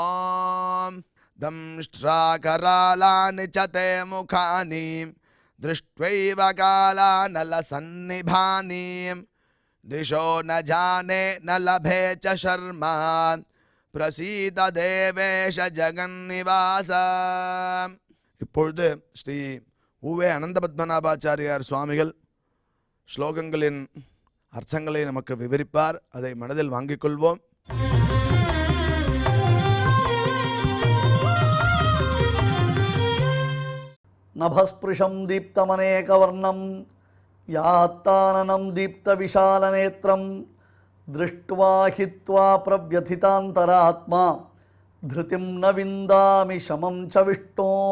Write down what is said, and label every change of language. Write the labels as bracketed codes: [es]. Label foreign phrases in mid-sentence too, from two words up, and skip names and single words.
[sa] दंष्ट्राकरालानि च ते मुखानि दृष्ट्वैव कालानलसन्निभानि दिशो न जाने न लभे च शर्मा प्रसीद देवेश जगन्निवास। [ta] இப்பொழுது ஸ்ரீ உவே அனந்த பத்மநாபாச்சாரியார் சுவாமிகள் ஸ்லோகங்களின் அர்த்தங்களை நமக்கு விவரிப்பார். அதை மனதில் வாங்கிக் கொள்வோம். [sa] नभःस्पृशं दीप्तमनेकवर्णं व्यात्ताननं दीप्तविशालनेत्रम् दृष्ट्वा हित्वा प्रव्यथितान्तरात्मा धृतिं न विन्दामि शमं च विष्णो